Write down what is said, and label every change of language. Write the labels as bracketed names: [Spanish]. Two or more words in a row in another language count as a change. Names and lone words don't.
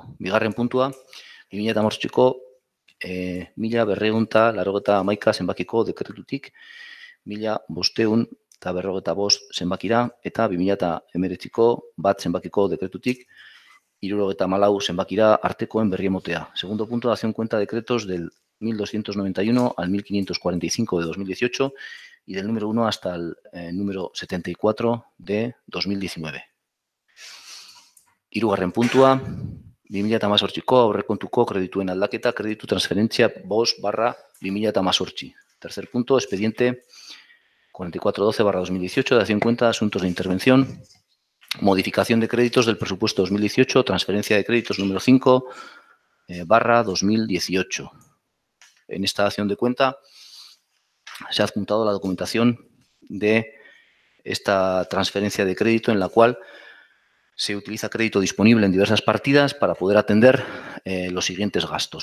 [Basque] Bigarren puntua, 2018ko 1291 zenbakiko dekretutik 1555 zenbakira eta 2019ko 1 zenbakiko dekretutik 74 zenbakira artekoen berri emotea. [Spanish] Segundo punto, dación cuenta de decretos del 1291 al 1545 de 2018 y del número 1 hasta el número 74 de 2019. [Basque] Hirugarren puntua, 2018ko aurrekontuko kredituen aldaketa, kreditu transferentzia 5/2018. [Spanish] Tercer punto, expediente 4412/2018, dación cuenta de asuntos de intervención, modificación de créditos del presupuesto 2018, transferencia de créditos número 5/2018. En esta dación de cuenta se ha adjuntado la documentación de esta transferencia de crédito en la cual se utiliza crédito disponible en diversas partidas para poder atender los siguientes gastos.